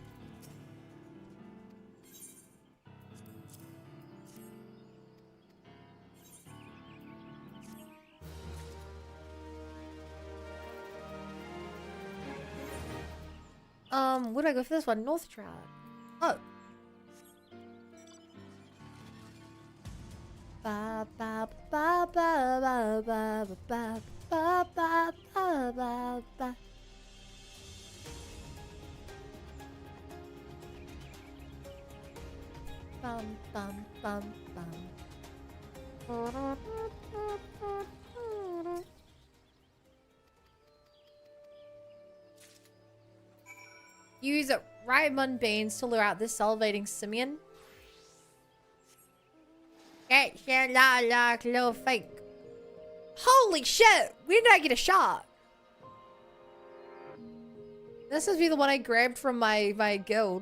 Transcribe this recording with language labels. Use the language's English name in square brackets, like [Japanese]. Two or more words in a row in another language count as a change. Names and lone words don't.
[English] Where do I go for this one? North Trout. Oh. Ba ba ba ba ba ba ba ba ba ba ba ba. Bum bum bum bum. Use Raimund beans to lure out this salivating simian. That sounds like a little fake. Holy shit! Where did I get a shot? This must be the one I grabbed from my guild.